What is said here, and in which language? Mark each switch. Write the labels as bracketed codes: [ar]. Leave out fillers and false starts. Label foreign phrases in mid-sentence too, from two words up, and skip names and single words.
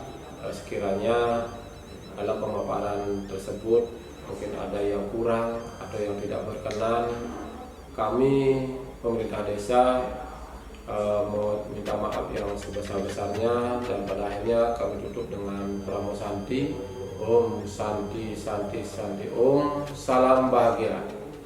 [id] Sekiranya dalam pemaparan tersebut mungkin ada yang kurang atau yang tidak berkenan, kami pemerintah desa mau minta maaf yang sebesar-besarnya, dan pada akhirnya kami tutup dengan Pramo Santi. [sa] Om Santi Santi Santi Om, [id] salam bahagia.